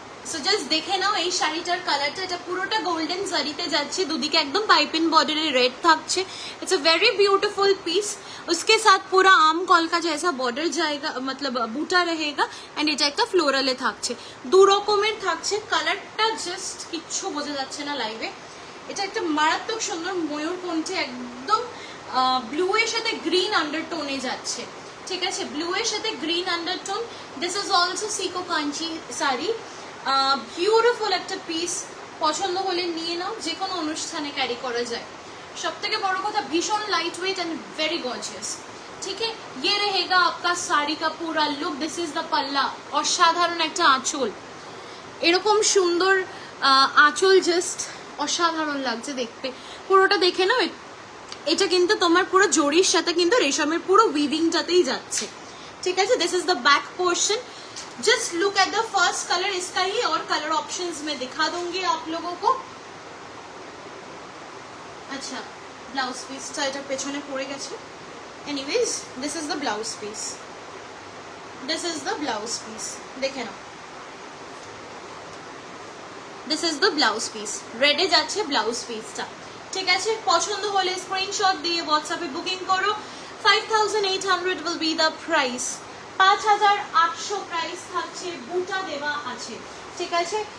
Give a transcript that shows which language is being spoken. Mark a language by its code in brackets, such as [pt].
[bn] So just দেখে নাও এই শাড়িটার কালারটা, এটা পুরোটা গোল্ডেন জারিতে যাচ্ছে, দুদিকে একদম পাইপিন বর্ডারে রেড থাকছে। [en] It's a very beautiful piece. [hi] उसके साथ पूरा आम कॉल का जैसा बॉर्डर जाएगा, मतलब बूटा रहेगा, एंड [bn] এটা একটা ফ্লোরালে থাকছে, দু রকমের থাকছে। কালারটা জাস্ট কিচ্ছু বোঝা যাচ্ছে না লাইভে। এটা একটা মারাত্মক সুন্দর ময়ূরকণ্ঠী, একদম ব্লু এর সাথে গ্রিন আন্ডারটোনে যাচ্ছে, ঠিক আছে। ব্লু এর সাথে green undertone. [en] This is also সিকো কাঞ্চি শাড়ি। [bn] Beautiful একটা পিস, পছন্দ হলে নিয়ে নাও, যে কোনো অনুষ্ঠানে ক্যারি করা যায়। সব থেকে বড় কথা, ভীষণ light weight [en] and very gorgeous, [hi] ठीक है। ये रहेगा आपका साड़ी का पूरा लुक। [en] This is the palla. [bn] অসাধারণ একটা আঁচল, এরকম সুন্দর আঁচল জাস্ট অসাধারণ লাগছে দেখতে। পুরোটা দেখে নাও, এটা কিন্তু তোমার পুরো জরির সাথে কিন্তু রেশমের পুরো উইভিংটাতেই যাচ্ছে, ঠিক আছে। [en] This is the back portion. Just look at the first colour, [hi] इसका ही और कलर ऑप्शंस में दिखा दूंगी आप लोगों को। [bn] अच्छा, ब्लाउज পিসটা এটা পেছনে পড়ে গেছে। [en] anyways, this is the blouse piece, this is the blouse piece, [bn] দেখে নাও। [en] this is the blouse piece, [bn] রেডে যাচ্ছে ব্লাউজ পিসটা, ঠিক আছে। পছন্দ হলে স্ক্রিনশট দিয়ে হোয়াটসঅ্যাপে বুকিং করো। [en] 5800 will be the price, [bn] 5800 price থাকছে, বুটা দেওয়া আছে, ঠিক আছে।